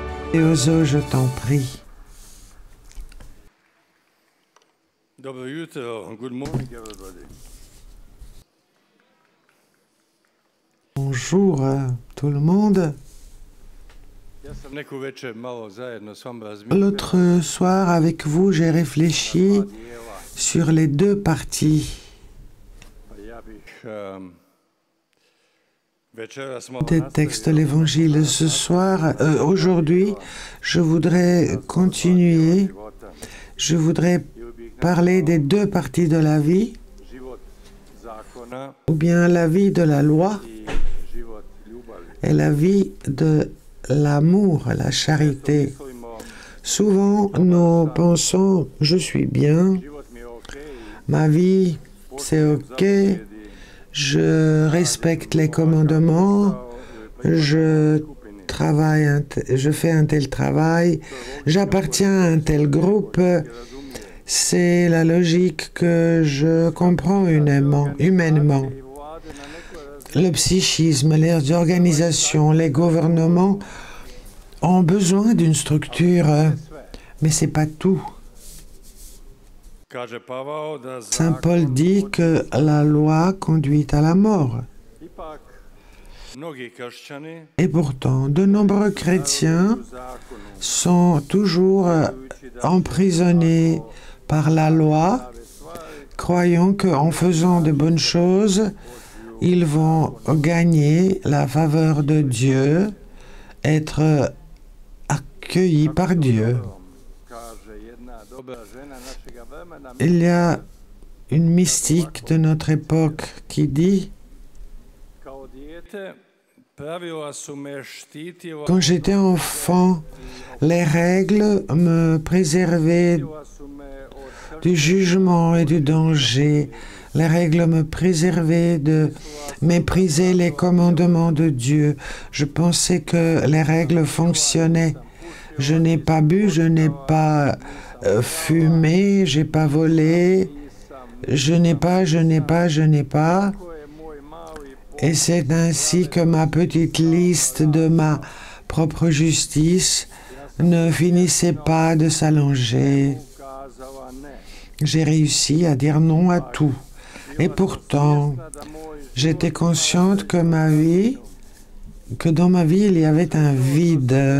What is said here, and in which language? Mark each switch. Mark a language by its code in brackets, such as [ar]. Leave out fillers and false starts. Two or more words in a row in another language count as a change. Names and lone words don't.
[fr] Et Ozo, je t'en prie. [hr] Dobro jutro, [en] good morning everybody. [fr] Bonjour tout le monde. [hr] Ja sam neku večer malo zajedno s vama razmišljao. [fr] L'autre soir, avec vous, j'ai réfléchi sur les deux parties [hr] Ja bih večeras malo [fr] des textes de l'Évangile. Ce soir, aujourd'hui, je voudrais continuer. Je voudrais parler des deux parties de la vie, [hr] život zakona [fr] ou bien la vie de la loi [hr] i život ljubavi. [fr] et la vie de l'amour, la charité. [hr] Mislimo, [fr] Souvent, nous pensons, je suis bien, [hr] život mi je okej, [fr] ma vie, c'est ok, je respecte les commandements, je travaille, je fais un tel travail, j'appartiens à un tel groupe. C'est la logique que je comprends humainement. Le psychisme, les organisations, les gouvernements ont besoin d'une structure, mais c'est pas tout. [hr] kaže Pavao da [fr] Saint Paul dit que la loi conduit à la mort. [hr] ipak mnogi kršćani [fr] Et pourtant, de nombreux chrétiens [hr] u zakonu [fr] sont toujours emprisonnés par la loi, croyant qu'en faisant de bonnes choses, ils vont gagner la faveur de Dieu, être accueillis par Dieu. [hr] kaže jedna dobra žena našega vremena. [fr] Il y a une mystique de notre époque qui dit: [hr] Kao dijete pravila su me štitila, [fr] quand j'étais enfant, les règles me préservaient [hr] su me od [fr] du jugement et du danger. Les règles me préservaient de mépriser les commandements de Dieu. Je pensais que les règles fonctionnaient. Je n'ai pas bu, je n'ai pas fumé, j'ai pas volé, je n'ai pas. [hr] ko je moj mali [fr] Et c'est ainsi que ma petite liste de ma propre justice ne finissait pas de s'allonger. [hr] ukazala ne. [fr] J'ai réussi à dire non à tout. Et pourtant, j'étais consciente que dans ma vie, il y avait un vide.